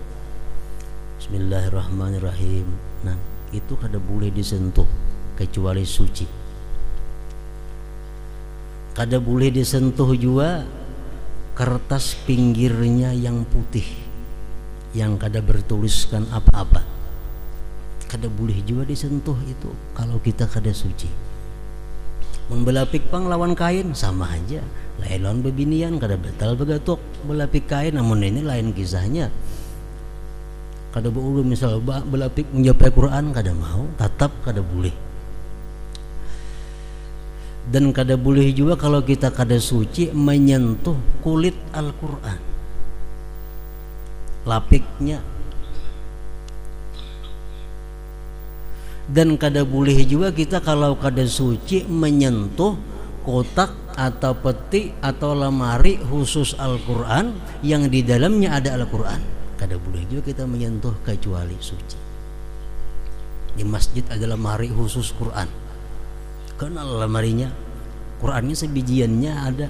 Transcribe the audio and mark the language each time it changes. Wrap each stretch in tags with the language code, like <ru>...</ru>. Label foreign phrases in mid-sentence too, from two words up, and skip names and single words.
<id>Bismillahirrahmanirrahim. Nah, itu kada boleh disentuh kecuali suci. Kada boleh disentuh juga kertas pinggirnya yang putih, yang kada bertuliskan apa-apa. Kada boleh juga disentuh itu kalau kita kada suci.</id> <bjn>Membelapik pang lawan kain sama aja. Lain lawan bebinian kada betal begatuk belapik kain, namun ini lain kisahnya. Kada boleh misal belapik menjapai Quran kada mau, tetap kada boleh.</bjn> <id>Dan kada boleh juga kalau kita kada suci menyentuh kulit Al-Quran, lapiknya. Dan kada boleh juga kita kalau kada suci menyentuh kotak atau peti atau lemari khusus Al-Quran yang di dalamnya ada Al-Quran. Kada boleh juga kita menyentuh kecuali suci. Di masjid ada lemari khusus Quran, kenal lemarinya, Qurannya sebijiannya ada.</id>